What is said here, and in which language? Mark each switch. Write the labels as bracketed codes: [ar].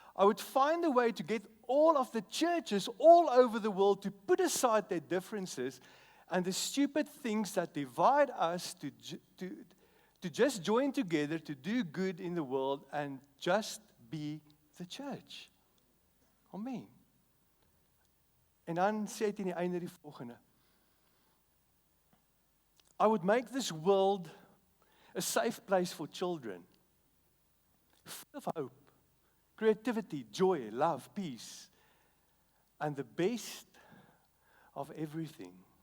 [en] I would find a way to get all of the churches all over the world to put aside their differences and the stupid things that divide us to just join together to do good in the world and just be the church. Amen. [af] En dan sê hy teen die einde die volgende. [en] I would make this world a safe place for children, full of hope, creativity, joy, love, peace, and the best of everything.